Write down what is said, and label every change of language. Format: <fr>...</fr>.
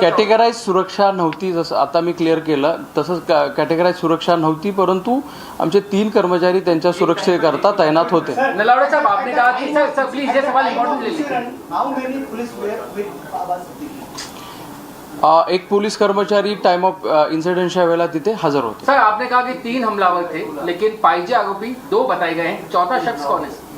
<mr>कॅटेगराइज सुरक्षा नव्हती, जसं आता मी क्लिअर केलं तसंच कॅटेगराइज सुरक्षा नव्हती, परंतु आमचे 3 कर्मचारी त्यांच्या सुरक्षेकरता तैनात होते।</mr> <hi>नलावड़े साहब आपने कहा कि सर प्लीज ये सवाल इम्पोर्टेंट ले लीजिए।</hi> <mr>एक पोलीस कर्मचारी टाइम ऑफ इन्सिडेंटच्या वेळेला तिथे हजर होते।</mr> <hi>सर आपने कहा कि 3 हमलावर थे, लेकिन</hi> <mr>पाहिजे आरोपी</mr> <hi>2 बताए गए हैं, चौथा शख्स कौन है?</hi>